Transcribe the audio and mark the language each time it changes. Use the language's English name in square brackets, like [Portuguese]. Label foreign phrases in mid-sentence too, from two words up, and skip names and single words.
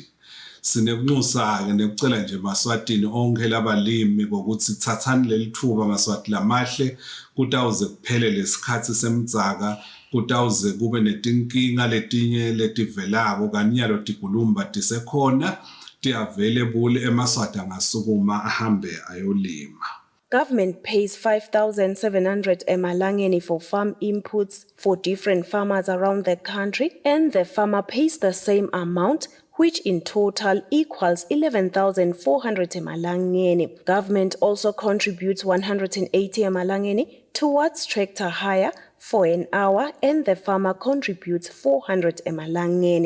[Swati] Sinekunxusa ke nekucela nje Maswatini onke labalimi ukuthi thathani lelithuba Maswati lamahle kutawuze kuphele lesikhathi semdzaka kutawuze kube netinkinga letinye letivelako kanyalo tigulumba tisekhona ti-available eMaswati angasukuma ahambe ayolima. [English] Government pays 5,700 emalangeni for farm inputs for different farmers around the country, and the farmer pays the same amount, which in total equals 11,400 emalangeni. Government also contributes 180 emalangeni towards tractor hire for an hour, and the farmer contributes 400 emalangeni.